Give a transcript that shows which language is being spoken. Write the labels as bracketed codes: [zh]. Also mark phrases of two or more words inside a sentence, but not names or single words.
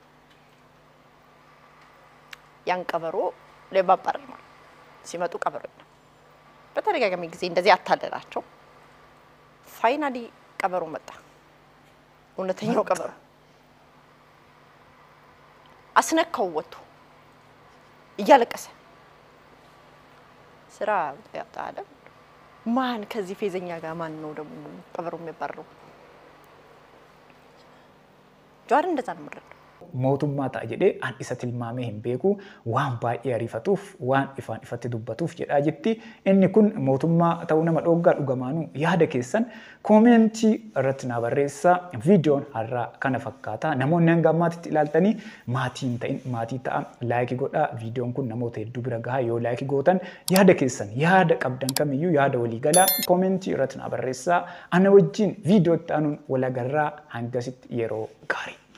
[am] ያን ቀበሮ ለባባር ነው ሲመጡ ቀበሮ ነው በተደጋጋሚ ጊዜ እንደዚህ አታለላቸው ፋይናሊ ቀበሮ መጣ እውነተኛው ቀበሮ አስነካው ወጥቶ እያለቀሰ ስራ ያጣለ ማን ከዚህ ፌዘኛ ጋር ማን ነው ደግሞ ቀበሮ የሚባረው ጀዋር እንደዛ ነው ማለት [om] mootummaa ta'a jedhee an isa tilmaamee hin beeku waan baay'ee ariifatuuf waan ifaan ifatti dubbatuuf jedhaa jetti inni kun mootummaa ta'uu nama dhoggaa dhugamaanu yaada keessan koomentii irratti na barreessaa viidiyoon har'aa kana fakkaata namoonni hanga ammaatitti ilaaltanii maatiin ta'in maatii ta'a laayikii godhaa viidiyoon kun namoota hedduu bira gahaa yoo laayikii gootan yaada keessan yaada qabdan kamiyyuu yaada walii galaa koomentii irratti na barreessaa ana wajjin viidiyoo itti aanuun walagarraa hangasitti yeroo gaarii